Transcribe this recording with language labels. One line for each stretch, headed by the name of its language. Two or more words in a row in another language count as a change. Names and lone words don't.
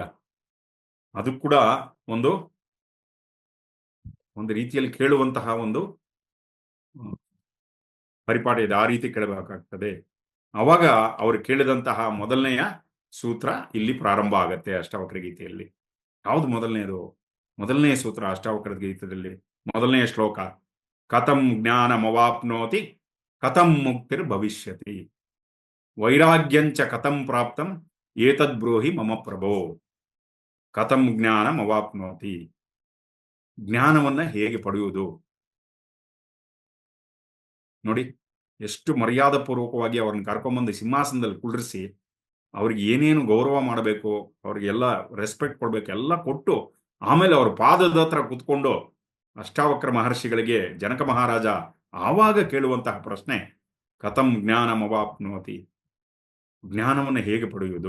Kannada: ಅದು ಕೂಡ ಒಂದು ರೀತಿಯಲ್ಲಿ ಕೇಳುವಂತಹ ಒಂದು ಪರಿಪಾಠ ಇದೆ. ಆ ರೀತಿ ಕೇಳಬೇಕಾಗ್ತದೆ. ಅವಾಗ ಅವರು ಕೇಳಿದಂತಹ ಮೊದಲನೆಯ ಸೂತ್ರ ಇಲ್ಲಿ ಪ್ರಾರಂಭ ಆಗತ್ತೆ ಅಷ್ಟಾವಕ್ರ ಗೀತೆಯಲ್ಲಿ. ಯಾವುದು ಮೊದಲನೆಯದು? ಮೊದಲನೆಯ ಸೂತ್ರ ಅಷ್ಟಾವಕ್ರ ಗೀತದಲ್ಲಿ ಮೊದಲನೆಯ ಶ್ಲೋಕ,
Sanskrit: ಕಥಂ ಜ್ಞಾನಮವಾಪ್ನೋತಿ ಕಥಂ ಮುಕ್ತಿರ್ ಭವಿಷ್ಯತಿ ವೈರಾಗ್ಯಂಚ ಕಥಂ ಪ್ರಾಪ್ತಂ ಏತದ್ ಬ್ರೂಹಿ ಮಮ ಪ್ರಭೋ. ಕಥಂ ಜ್ಞಾನಮವಾಪ್ನೋತಿ,
Kannada: ಜ್ಞಾನವನ್ನ ಹೇಗೆ ಪಡೆಯುವುದು? ನೋಡಿ, ಎಷ್ಟು ಮರ್ಯಾದಾ ಪೂರ್ವಕವಾಗಿ ಅವ್ರನ್ನ ಕರ್ಕೊಂಬಂದು ಸಿಂಹಾಸನದಲ್ಲಿ ಕುಳ್ಳಿರಿಸಿ ಅವ್ರಿಗೆ ಏನೇನು ಗೌರವ ಮಾಡಬೇಕು, ಅವ್ರಿಗೆಲ್ಲ ರೆಸ್ಪೆಕ್ಟ್ ಕೊಡ್ಬೇಕು, ಎಲ್ಲ ಕೊಟ್ಟು ಆಮೇಲೆ ಅವ್ರ ಪಾದದ ಹತ್ರ ಕುತ್ಕೊಂಡು ಅಷ್ಟಾವಕ್ರ ಮಹರ್ಷಿಗಳಿಗೆ ಜನಕ ಮಹಾರಾಜ ಆವಾಗ ಕೇಳುವಂತಹ ಪ್ರಶ್ನೆ,
Sanskrit: ಕಥಂ ಜ್ಞಾನಮವಾಪ್ನೋತಿ,
Kannada: ಜ್ಞಾನವನ್ನು ಹೇಗೆ ಪಡೆಯುವುದು?